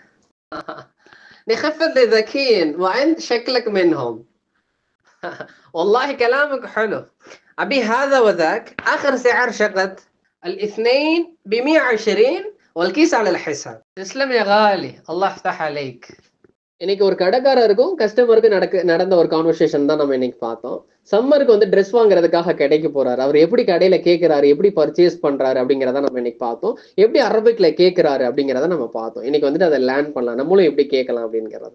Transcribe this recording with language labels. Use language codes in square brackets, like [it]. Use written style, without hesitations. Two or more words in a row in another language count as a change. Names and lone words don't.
[ar] نخفض للذكيين وانت شكلك منهم. والله كلامك حلو. أبي هذا وذاك، آخر سعر شقد الاثنين ب120 والكيس على الحساب. تسلم يا غالي، الله يفتح عليك. [ta] இன்னைக்கு ஒரு கடைக்காரருக்கும் கஸ்டமருக்கும் நடந்த ஒரு கான்வர்சேஷன் தான் நம்ம இன்னைக்கு பார்த்தோம். சம்மருக்கு வந்து ட்ரெஸ் வாங்குறதுக்காக கடைக்கு போறாரு. அவர் எப்படி கடையில கேட்கிறாரு, எப்படி பர்ச்சேஸ் பண்றாரு அப்படிங்கிறத நம்ம இன்னைக்கு பார்த்தோம். எப்படி அரபிக்ல கேட்கிறாரு அப்படிங்கிறத நம்ம பார்த்தோம். இன்னைக்கு வந்துட்டு அதை லேர்ன் பண்ணலாம், நம்மளும் எப்படி கேட்கலாம் அப்படிங்கிறத.